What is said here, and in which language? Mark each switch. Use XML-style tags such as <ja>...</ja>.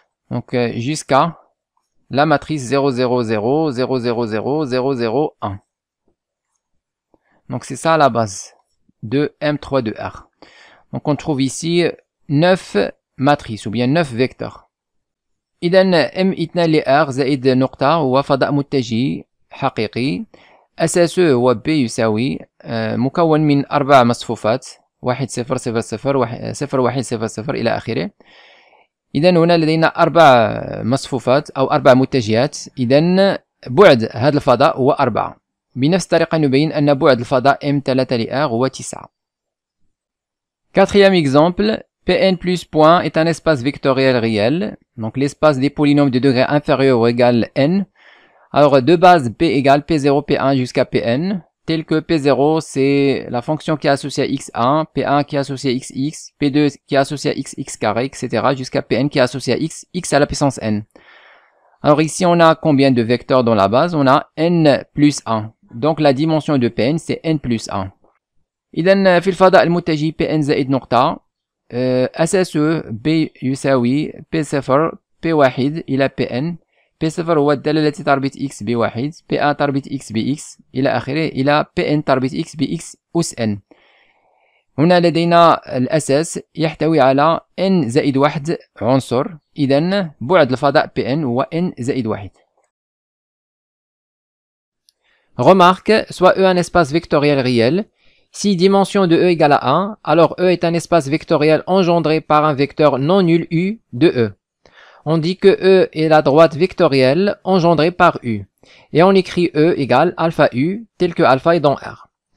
<fr>Donc, jusqu'à la matrice 0, 0, 0, 0, 0, 0, 0, 0, 1. Donc, c'est ça la base de M3 de R. Donc, on trouve ici 9 matrices ou bien 9 vecteurs.</fr> <ar>إذن M2 لR زائد نقطة هو فضاء متجه حقيقي أساسه هو B يساوي مكون من 4 مصفوفات 1 0 0 0 0 1 0 0 إلى آخره. إذن هنا لدينا 4 مصفوفات أو 4 متجهات. إذن بعد هذا الفضاء هو 4. بنفس الطريقة نبين أن بعد الفضاء M3 لR هو 9.</ar> <fr>Quatrième exemple, Pn plus point est un espace vectoriel réel, donc l'espace des polynômes de degré inférieur ou égal n. Alors de base P égale P0, P1 jusqu'à Pn, tel que P0 c'est la fonction qui est associée à x1, P1 qui est associée à xx, P2 qui est associée à xx carré, etc. jusqu'à Pn qui est associé à x à la puissance n. Alors ici on a combien de vecteurs dans la base? On a n plus 1. Donc la dimension de Pn c'est n plus 1.</fr> <ar>إذن في الفضاء المتجه Pn زائد نقطة أساسه B يساوي P0 P1 إلى Pn. P0 هو الدالة التي تربط x ب1، P1 تربط x bx إلى آخره إلى Pn تربط x bx أس n. هنا لدينا الأساس يحتوي على n زائد 1 عنصر. إذن بعد الفضاء Pn هو n زائد 1.</ar> <fr>Remarque, soit E un espace vectoriel réel. Si dimension de E égale à 1, alors E est un espace vectoriel engendré par un vecteur non nul U de E. On dit que E est la droite vectorielle engendrée par U. Et on écrit E égale alpha U, tel que alpha est dans R.</fr>